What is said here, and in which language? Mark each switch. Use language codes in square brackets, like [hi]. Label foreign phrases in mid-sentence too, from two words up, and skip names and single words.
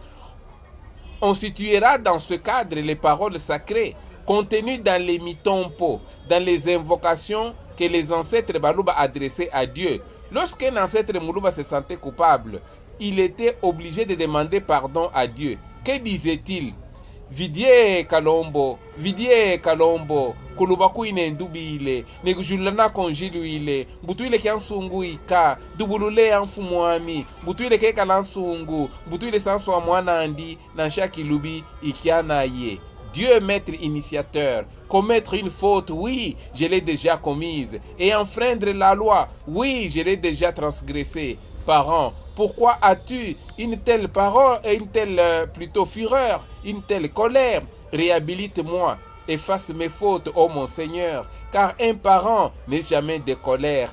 [fr] On situera dans ce cadre les paroles sacrées contenues dans les mitompo, dans les invocations que les ancêtres Baluba adressaient à Dieu. Lorsqu'un ancêtre Muluba se sentait coupable, il était obligé de demander pardon à Dieu. Que disait-il? [lu] Vidie Kalombo, Kulubaku inendubile, negujulana konjiluile, butuile kiansungu ika, dubulule anfumuami, butuile keka lansungu, butuile sanso amwana andi, nansha kilubi ikiana ye. [fr] Dieu maître initiateur, commettre une faute, oui, je l'ai déjà commise, et enfreindre la loi, oui, je l'ai déjà transgressée. Parent, pourquoi as-tu une telle parole et une telle plutôt fureur, une telle colère? Réhabilite-moi, efface mes fautes, ô mon Seigneur, car un parent n'est jamais de colère.